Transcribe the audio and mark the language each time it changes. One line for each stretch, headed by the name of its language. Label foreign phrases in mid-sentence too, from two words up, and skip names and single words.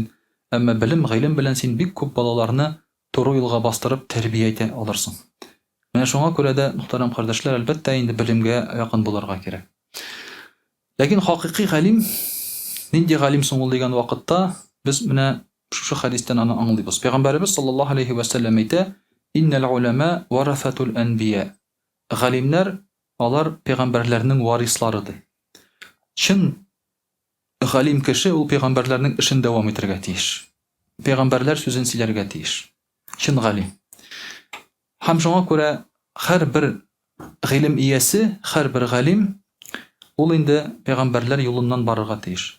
Tatar: Әмма белем, гыйлем белән син бик күп балаларны туры юлга бастырып тәрбия итә алырсың. Менә шуңа күрә дә, мөхтәрәм кардәшләр, әлбәттә инде белемгә якын булырга кирәк. Ләкин хакыйкый галим нинди галим соң ул дигән вакытта без менә шушы хадистән аны аңлыйбыз. Пәйгамбәрбез
Arabic: صلى الله عليه وسلم
Tatar: әйтә:
Arabic: "إن العلماء ورثة الأنبياء."
Tatar: Галимнәр алар пәйгамбәрләрнең варисларыдыр. Чын галим кеше ул пәйгамбәрләрнең эшен дәвам итәргә тиеш. Пәйгамбәрләр сүзен сөйләргә тиеш. Чын галим. Һәм шуңа күрә һәрбер гыйлем иясе, һәрбер галим ул инде пәйгамбәрләр юлыннан барырга тиеш.